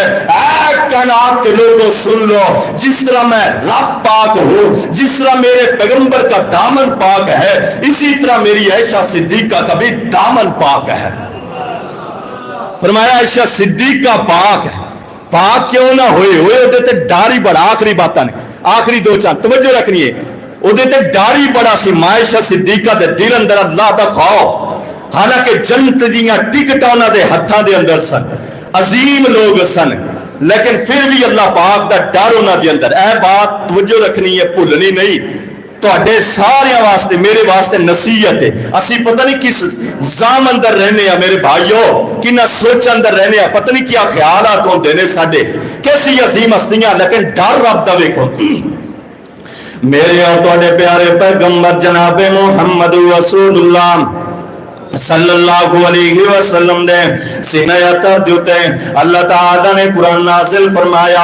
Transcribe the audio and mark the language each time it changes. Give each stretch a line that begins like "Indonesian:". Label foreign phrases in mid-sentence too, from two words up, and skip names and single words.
Urdu: اے کائنات کے لوگوں سن لو, جس طرح میں رب پاک ہوں, جس طرح میرے پیغمبر کا دامن پاک ہے, اسی طرح میری عائشہ صدیقہ کا بھی دامن پاک ہے. فرمایا عائشہ صدیقہ پاک ہے. پاک کیوں نہ ہوئے وہ ڈر ہی بڑا.
Punjabi: آخری باتاں نے, آخری دو چار توجہ رکھنی ہے. وہ ڈر ہی بڑا سی عائشہ صدیقہ دے دل اندر اللہ دا خوف. حالانکہ جنت دیاں ٹکٹاں انہاں دے ہتھاں دے اندر سن, عظیم لوگ سن, لیکن پھر بھی اللہ پاک دا ڈر انہاں دے اندر. اے بات توجہ رکھنی ہے, بھولنی نہیں. تواڈے سارے واسطے میرے واسطے نصیحت ہے. اسی پتہ نہیں کس زام اندر رہنے ہیں میرے بھائیو, کنا سوچ اندر رہنے ہیں, پتہ نہیں کیا خیالات ہوندے نے ساڈے, کیسی عظیم ہستیاں, لیکن ڈر رب دا ویکھو. میرے اور تواڈے پیارے پیغمبر جناب محمد رسول اللہ
Arabic: صلی اللہ علیہ وسلم
Punjabi: دے سینہ اطہر دیتے اللہ تعالیٰ نے قرآن نازل فرمایا.